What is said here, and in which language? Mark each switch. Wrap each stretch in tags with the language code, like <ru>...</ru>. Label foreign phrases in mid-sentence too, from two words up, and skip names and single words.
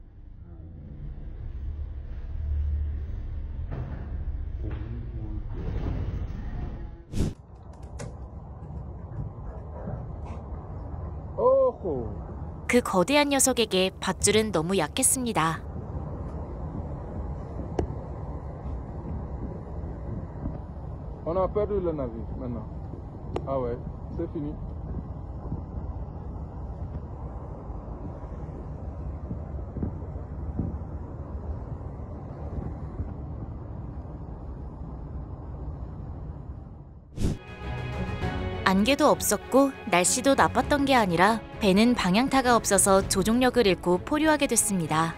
<ko>그 거대한 녀석에게 밧줄은 너무 약했습니다.</ko> <fr>On a perdu le navire maintenant. Ah ouais, c'est fini.</fr> <ko>안개도 없었고 날씨도 나빴던 게 아니라 배는 방향타가 없어서 조종력을 잃고 포류하게 됐습니다.</ko>